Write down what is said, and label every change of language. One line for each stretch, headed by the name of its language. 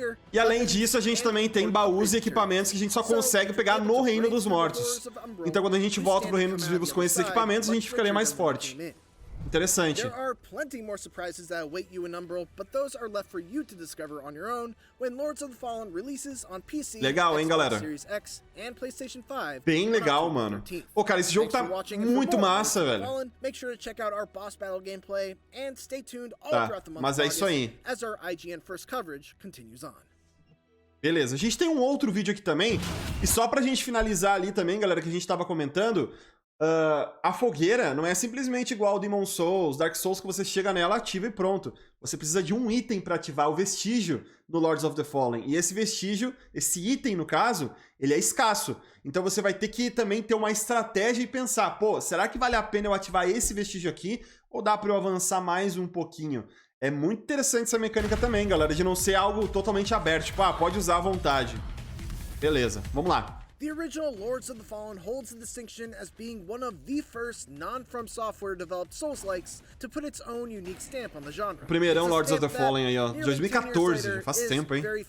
Portuguese: E além disso, a gente também tem baús e equipamentos que a gente só consegue pegar no Reino dos Mortos. Então quando a gente volta pro Reino dos Vivos com esses equipamentos, a gente ficaria mais forte. Interessante.
English: There are plenty more surprises that await you in Umbral, but those are left for you to discover on your own when Lords of the Fallen releases on PC,
Portuguese: legal, hein, galera?
English: Series X and PlayStation 5.
Portuguese: Bem legal, mano. Pô, cara, esse jogo tá muito massa, velho.
English: Make sure to check out our boss battle gameplay and stay tuned all throughout the month
Portuguese: mas é isso aí.
English: As our IGN first coverage continues on.
Portuguese: Beleza, a gente tem um outro vídeo aqui também, e só pra gente finalizar ali também, galera, que a gente tava comentando, a fogueira não é simplesmente igual ao Demon Souls, Dark Souls, que você chega nela, ativa e pronto. Você precisa de um item pra ativar o vestígio no Lords of the Fallen. E esse vestígio, esse item no caso, ele é escasso. Então você vai ter que também ter uma estratégia e pensar, pô, será que vale a pena eu ativar esse vestígio aqui? Ou dá pra eu avançar mais um pouquinho? É muito interessante essa mecânica também, galera, de não ser algo totalmente aberto. Tipo, pode usar à vontade. Beleza, vamos lá.
English: The original Lords of the Fallen holds the distinction as being one of the first non-From Software developed Souls-likes to put its own unique stamp on the genre.
Portuguese: Primeirão Lords of the Fallen aí, ó, 2014, já faz tempo, hein?